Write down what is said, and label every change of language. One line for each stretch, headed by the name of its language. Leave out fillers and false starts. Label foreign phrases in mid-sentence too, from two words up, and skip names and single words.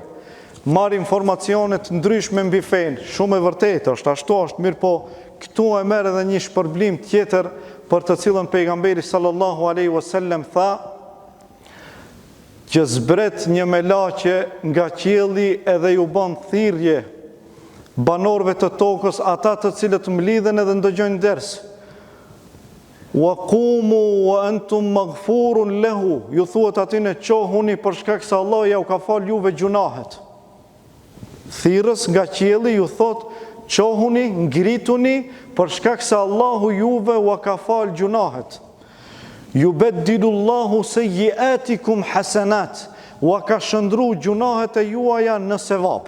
Albanian: Marr informacionet ndryshme mbi fen, shumë e vërtetë është, ashtu është, mirë po këtu e merr edhe një shpërblim tjetër për të cilën pejgamberi
Arabic: صلى الله عليه وسلم
Albanian: tha që zbret një melaqe nga qielli edhe ju bën thirrje banorëve të tokës, ata të cilët mlidhen edhe ndëgjojnë ders.
Arabic: وقوموا وأنتم مغفور له,
Albanian: ju thuhet aty në qohuni për shkak se Allah ja u ka fal juve gjunahet. Thirrës nga qielli ju thot qohuni, ngrituni për shkak se Allahu juve u ka fal gjunahet.
Arabic: يبدل الله سيئاتكم حسنات,
Albanian: u ka shëndru gjunahet e juaja në sevape.